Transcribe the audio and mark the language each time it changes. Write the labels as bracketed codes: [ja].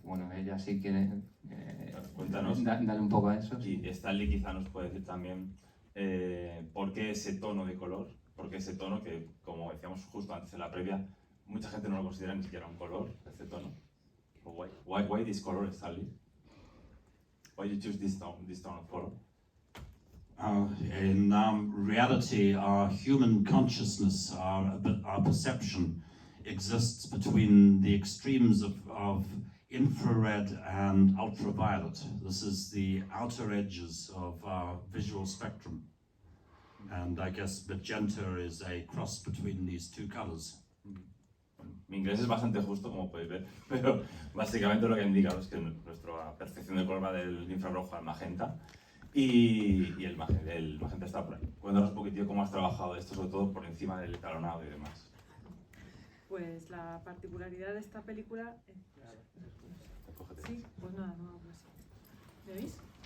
[es] Bueno, ella sí quiere cuéntanos. Dale un poco a eso. Y Stanley quizá nos puede decir también por qué ese tono de color, por qué ese tono que, como decíamos justo antes en la previa, mucha gente no lo considera ni siquiera un color, este tono. [en] Why this color, Stanley? Why you choose this tone of color? In reality, our human consciousness, our perception, exists between the extremes of infrared and ultraviolet. This is the outer edges of our visual spectrum. And I guess magenta is a cross between these two colors. [es] Mi inglés es bastante justo, como podéis ver, pero básicamente lo que indica es que nuestra percepción de color va del infrarrojo al magenta y el magenta está por ahí. Cuéntanos un poquitillo cómo has trabajado esto, sobre todo por encima del escalonado y demás. Pues la particularidad de esta película... Sí, pues nada, no hablo así. ¿Me veis?